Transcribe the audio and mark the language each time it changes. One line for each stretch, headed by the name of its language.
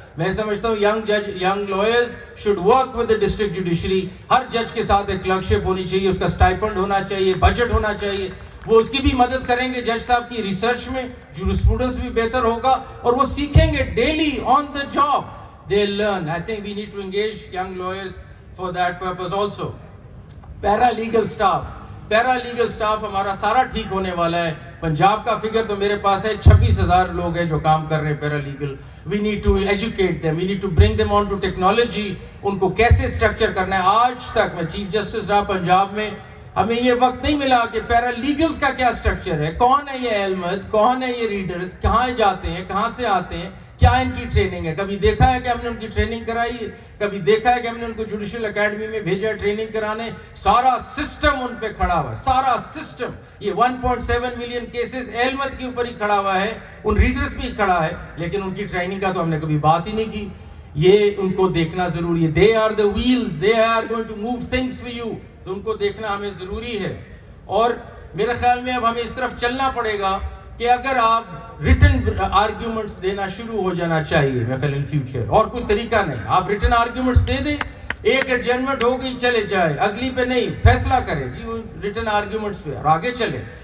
Urdu: میں سمجھتا ہوں
English: Young lawyers should work with the district judiciary.
Urdu: ہر جج کے ساتھ ایک کلرکشپ ہونی چاہیے, اس کا اسٹائپنڈ ہونا چاہیے, بجٹ ہونا چاہیے. وہ اس کی بھی مدد کریں گے جج صاحب کی ریسرچ میں, جورسپروڈنس بھی بہتر ہوگا, اور وہ سیکھیں گے
English: Daily on the job. They learn. I think we need to engage young lawyers for that purpose also.
Urdu: Paralegal staff ہمارا سارا ٹھیک ہونے والا ہے. پنجاب کا فگر تو میرے پاس ہے 26,000 لوگ ہیں جو کام کر رہے ہیں پیرالیگل.
English: We need to educate them. We need to bring them on to technology.
Urdu: ان کو کیسے اسٹرکچر کرنا ہے. آج تک میں چیف جسٹس رہا پنجاب میں, ہمیں یہ وقت نہیں ملا کہ پیرالیگلز کا کیا اسٹرکچر ہے, کون ہے یہ احمد, کون ہے یہ ریڈرز, کہاں جاتے ہیں, کہاں سے آتے ہیں, کیا ان کی ٹریننگ ہے. کبھی دیکھا ہے کہ ہم نے ان کی ٹریننگ کرائی ہے؟ کبھی دیکھا ہے کہ ہم نے ان کو جوڈیشل اکیڈمی میں بھیجا ٹریننگ کرانے؟ سارا سسٹم ان پہ کھڑا ہوا ہے, سارا سسٹم. یہ 1.7 ملین کیسز احمد کے اوپر ہی کھڑا ہوا ہے, ان ریڈرز بھی کھڑا ہے, لیکن ان کی ٹریننگ کا تو ہم نے کبھی بات ہی نہیں کی. یہ ان کو دیکھنا ضروری ہے.
English: They are the wheels, they are going to move things for you.
Urdu: تو ان کو دیکھنا ہمیں ضروری ہے. اور میرے خیال میں اب ہمیں اس طرف چلنا پڑے گا کہ اگر آپ ریٹن آرگیومنٹس دینا شروع ہو جانا چاہیے میں خیال
English: in future,
Urdu: اور کوئی طریقہ نہیں. آپ ریٹن آرگیومنٹس دے دیں, ایک ایڈجرمنٹ ہو گئی چلے جائے, اگلی پہ نہیں, فیصلہ کرے جی وہ ریٹن آرگیومنٹس پہ اور آگے چلے.